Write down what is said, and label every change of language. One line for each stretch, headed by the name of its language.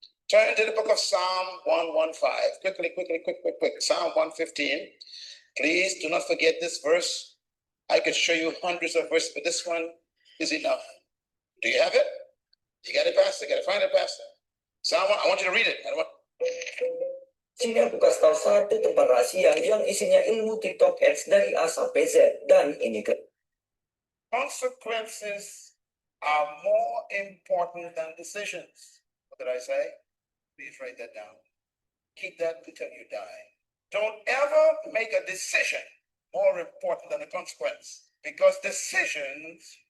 English: Turn to the book of Psalm 115. Quick. Psalm 115. Please do not forget this verse. I could show you hundreds of verses, but this one is enough. Do you have it? You got it, Pastor? Got to find it, Pastor. Psalm 1, I want you to read it.
Indonesian: Sini aku kasih tahu satu tempat rahasia yang isinya ilmu TikTok Ads dari A sampai Z. Dan ini ke
English: Consequences are more important than decisions. What did I say? Please write that down. Keep that until you die. Don't ever make a decision more important than a consequence, because decisions